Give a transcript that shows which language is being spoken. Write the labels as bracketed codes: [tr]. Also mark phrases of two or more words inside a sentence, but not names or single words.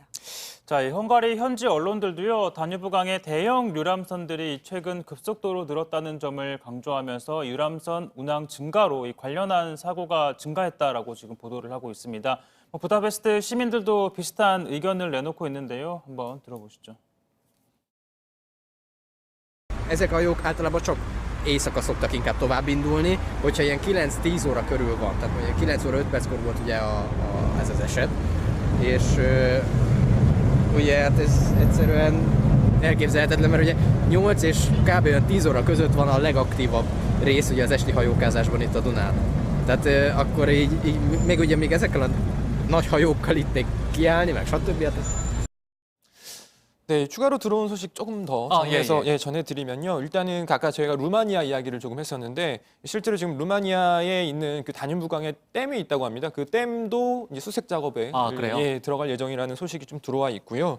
[ko] 자, 이 헝가리 현지 언론들도요, 다뉴브강의 대형 유람선들이 최근 급속도로 늘었다는 점을 강조하면서 유람선 운항 증가로 이 관련한 사고가 증가했다라고 지금 보도를 하고 있습니다. 부다페스트 시민들도 비슷한 의견을 내놓고 있는데요. 한번 들어보시죠. [hu] Ezek a hajók általában csak éjszaka szoktak inkább tovább indulni, hogyha ilyen 9-10 óra körül van, tehát mondjuk 9 óra 5 perckor volt ugye ez az eset, és ugye hát ez egyszerűen elképzelhetetlen, mert ugye 8 és kb. Olyan 10 óra között van a legaktívabb rész ugye az esti hajókázásban itt a Dunán. Tehát akkor így még ezekkel a nagy hajókkal itt még kiállni, meg stb. Hát ez [ko] 네, 추가로 들어온 소식 조금 더 정리해서 전해드리면요. 일단은 아까 저희가 루마니아 이야기를 조금 했었는데 실제로 지금 루마니아에 있는 그 다뉴브강에 댐이 있다고 합니다. 그 댐도 이제 수색 작업에 들어갈 예정이라는 소식이 좀 들어와 있고요.